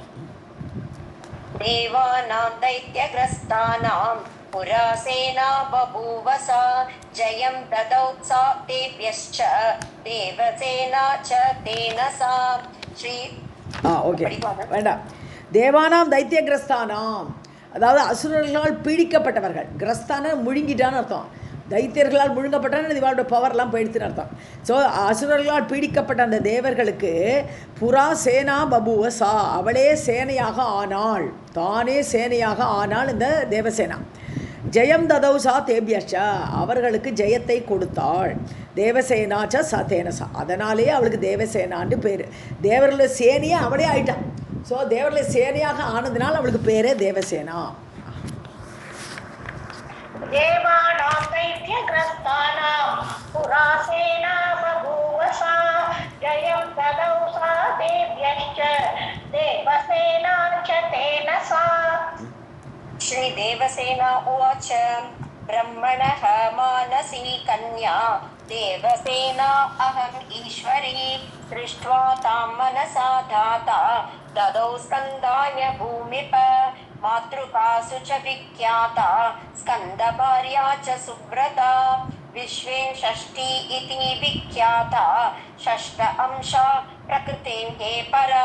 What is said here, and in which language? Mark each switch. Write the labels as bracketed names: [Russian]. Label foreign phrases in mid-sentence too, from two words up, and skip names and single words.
[Sanskrit] देवानां दैत्यग्रस्तानां पुरा सेना बभूव सा जयं ददौ सा देव्यश्च देवसेना च तेन सा. श्री [Tamil] ஓகே வேண்டாம். [Sanskrit] देवानां दैत्यग्रस्तानां, [Tamil] அதாவது அசுரர்களால் பீடிக்கப்பட்டவர்கள். கிரஸ்தான முழுங்கிட்டான்னு அர்த்தம். தைத்தியர்களால் முழுங்கப்பட்டான்னு இவளோட பவர்லாம் போயிடுத்துன்னு அர்த்தம். ஸோ அசுரர்களால் பீடிக்கப்பட்ட அந்த தேவர்களுக்கு [Sanskrit] पुरा सेना बभूव सा, [Tamil] அவளே சேனையாக ஆனாள், தானே சேனையாக ஆனாள் இந்த தேவசேனா. [Sanskrit] जयं ददौ सा देव्यश्च, [Tamil] அவர்களுக்கு ஜெயத்தை கொடுத்தாள். [Sanskrit] देवसेना च तेन सा, [Tamil] அதனாலே அவளுக்கு தேவசேனான்னு பேர். தேவர்களுடைய சேனையே அவளே ஆயிட்டான். ஸோ தேவர்களுடைய சேனையாக ஆனதுனால் அவளுக்கு பேரே தேவசேனா. [Sanskrit] देवानां दैत्यग्रस्तानां पुरा सेना बभूव सा जयं ददौ सा देव्यश्च देवसेना च तेन सा. श्री देवसेना उवाच ब्रह्मणः मानसी कन्या देवसेना अहम् ईश्वरी सृष्ट्वा तां मनसा धाता ददौ स्कन्दाय भूमिप मातृकासु च विख्याता स्कन्दभार्या च सुव्रता विश्वे षष्ठी इति विख्याता षष्ठ अंशा प्रकृतेः परा.